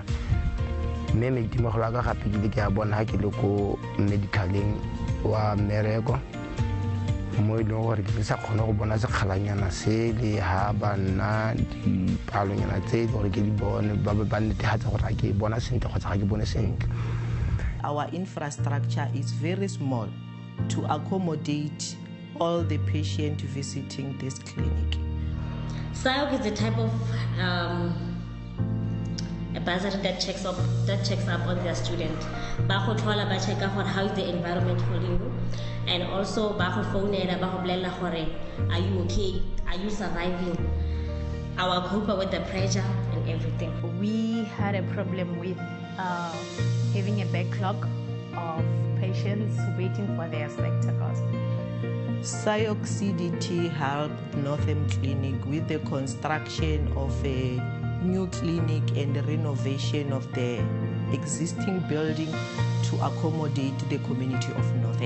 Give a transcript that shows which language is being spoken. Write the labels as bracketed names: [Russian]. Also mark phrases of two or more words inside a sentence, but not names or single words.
[Tswana] Mme maitemogelo a ka gape ke le ke a bona ha ke le ko medicaleng wa mmereko mo e leng gore ke sa kgone go bona sekgalanyana se le ha banna dipalonyana tse gore ke di bone ba netefatsa gore ga ke bona sentle kgotsa ga ke bone sentle. [English] Our infrastructure is very small to accommodate all the patients visiting this clinic. SIOC is the type of a bursary that checks up on their student. [Tswana] Ba go tlhola ba [English] check out how is the environment for you, and also [Tswana] ba go founela ba go bolella gore [English] are you okay, are you surviving, our cope with the pressure and everything. We had a problem with having a backlog of patients waiting for their spectacles. SIOC CDT helped Northern Clinic with the construction of a new clinic and the renovation of the existing building to accommodate the community of Northern.